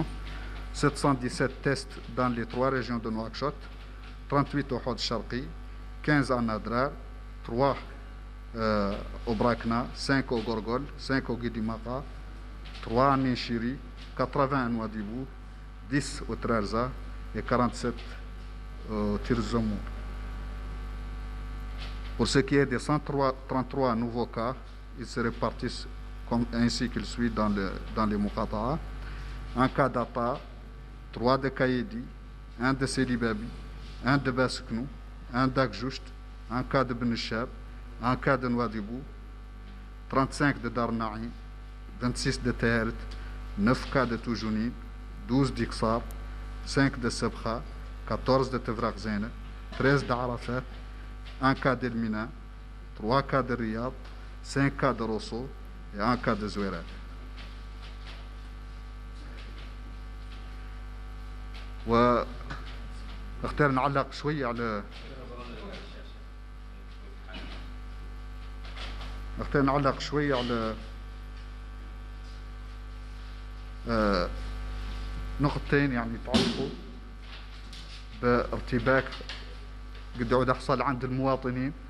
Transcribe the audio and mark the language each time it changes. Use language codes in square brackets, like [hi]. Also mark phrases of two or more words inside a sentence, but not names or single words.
[fr] 717 tests dans les 3 régions de Nouakchott, 38 au Hod Sharqi, 15 à Nadrar, 3 au Brakna, 5 au Gorgol, 5 au Guidimaka, 3 à Ninchiri, 80 à Nouadhibou, 10 au Trarza et 47 au Tirzomour. Pour ce qui est des 133 nouveaux cas, ils se répartissent ainsi qu'ils suivent dans les Muqata'a. Un cas d'Ata, 3 de Kaïdi, 1 de Selibabi, 1 de Basknou, 1 d'Akjoust, un cas de Benchab, un cas de Nouadhibou, 35 de Darnaï, 26 de Tehert, 9 cas de Toujouni, 12 d'Iksar, 5 de Sabkha, 14 de Tevrak Zene, 13 d'Arafat, 1 cas d'Elmina, 3 cas de Riyad, 5 cas de Rosso et 1 cas de Zouerat. [mey] واختار نعلق شوي على نقطتين يعني يتعلقوا بارتباك قد عود يحصل عند المواطنين